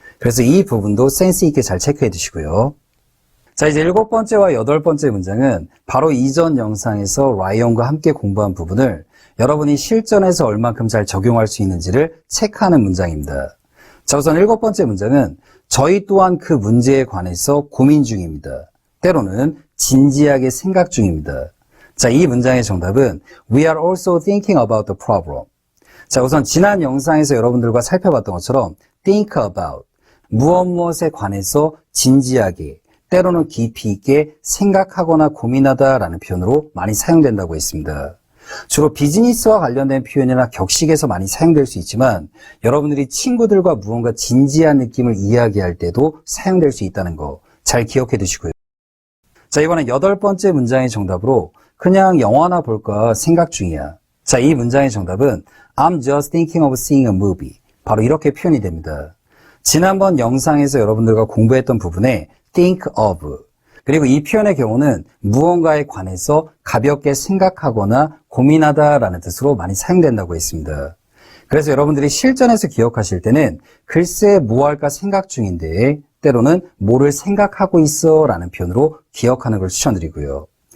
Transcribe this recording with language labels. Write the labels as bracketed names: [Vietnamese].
[Korean] 그래서 이 부분도 센스 있게 잘 체크해 두시고요. 자, 이제 7번째와 8번째 문장은 바로 이전 영상에서 라이언과 함께 공부한 부분을 여러분이 실전에서 얼만큼 잘 적용할 수 있는지를 체크하는 문장입니다. 자, 우선 7번째 문장은 저희 또한 그 문제에 관해서 고민 중입니다. 때로는 진지하게 생각 중입니다. 자, 이 문장의 정답은 [English] We are also thinking about the problem. [Korean] 자, 우선 지난 영상에서 여러분들과 살펴봤던 것처럼 think about, 무엇에 관해서 진지하게, 때로는 깊이 있게 생각하거나 고민하다라는 표현으로 많이 사용된다고 했습니다. 주로 비즈니스와 관련된 표현이나 격식에서 많이 사용될 수 있지만 여러분들이 친구들과 무언가 진지한 느낌을 이야기할 때도 사용될 수 있다는 거 잘 기억해 두시고요. 자, 이번엔 8번째 문장의 정답으로 그냥 영화나 볼까 생각 중이야. 자, 이 문장의 정답은 [English] I'm just thinking of seeing a movie. [Korean] 바로 이렇게 표현이 됩니다. 지난번 영상에서 여러분들과 공부했던 부분에 think of, 그리고 이 표현의 경우는 무언가에 관해서 가볍게 생각하거나 고민하다라는 뜻으로 많이 사용된다고 했습니다. 그래서 여러분들이 실전에서 기억하실 때는 글쎄 뭐 할까 생각 중인데 때로는 뭐를 생각하고 있어 라는 표현으로 기억하는 걸 추천드리고요.